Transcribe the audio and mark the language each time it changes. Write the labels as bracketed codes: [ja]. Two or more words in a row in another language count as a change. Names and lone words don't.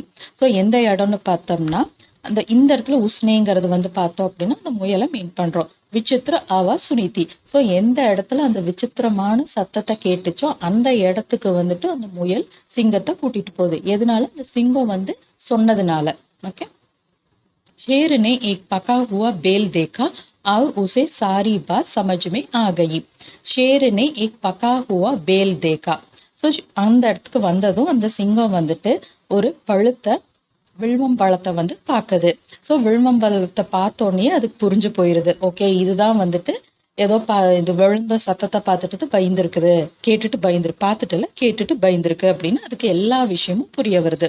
[ta] ஸோ எந்த இடம்னு பார்த்தோம்னா இந்த இடத்துல உஸ்னேங்கிறது வந்து பார்த்தோம் அப்படின்னா அந்த முயலை மீன் பண்றோம். [hi] विचित्र आवा सुनी थी. [ta] ஸோ எந்த இடத்துல அந்த விசித்திரமான சத்தத்தை கேட்டுச்சோ அந்த இடத்துக்கு வந்துட்டு அந்த முயல் சிங்கத்தை கூட்டிட்டு போகுது. எதனால? அந்த சிங்கம் வந்து சொன்னதுனால. ஓகே, [hi] शेर ने एक पका हुआ बेल देखा और उसे सारी बात समझ में आ गई. शेर ने एक पका हुआ बेल देखा. [ta] ஸோ அந்த இடத்துக்கு வந்ததும் அந்த சிங்கம் வந்துட்டு ஒரு பழுத்த வில்வம்பழத்தை வந்து பார்க்குது. ஸோ வில்வம்பழத்தை பார்த்தோன்னே அதுக்கு புரிஞ்சு போயிருது. ஓகே, இதுதான் வந்துட்டு ஏதோ இது விழுந்த சத்தத்தை பார்த்துட்டு பயந்துருக்குது, கேட்டுட்டு பார்த்துட்டு இல்லை கேட்டுட்டு பயந்துருக்கு அப்படின்னு அதுக்கு எல்லா விஷயமும் புரிய வருது.